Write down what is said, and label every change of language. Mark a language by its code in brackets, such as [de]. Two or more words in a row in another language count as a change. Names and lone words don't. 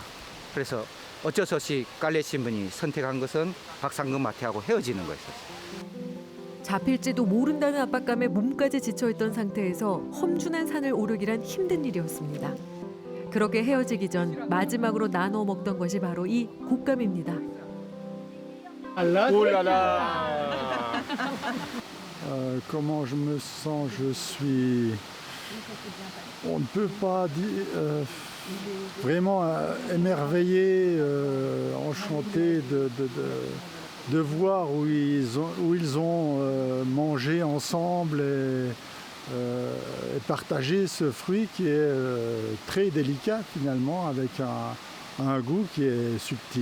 [ko] 그래서 어쩔 수 없이 깔래 신분이 선택한 것은 박상금 마티아하고 헤어지는 거였어요. 잡힐지도 모른다는 압박감에 몸까지 지쳐있던 상태에서 험준한 산을 오르기란 힘든 일이었습니다. 그렇게 헤어지기 전 마지막으로 나눠 먹던 것이 바로 이 곶감입니다. [fr] Comment je me sens? Je suis. On ne peut pas dire. Vraiment émerveillé, enchanté de voir où ils ont mangé ensemble et partagé ce fruit qui est très délicat finalement, avec un goût qui est subtil.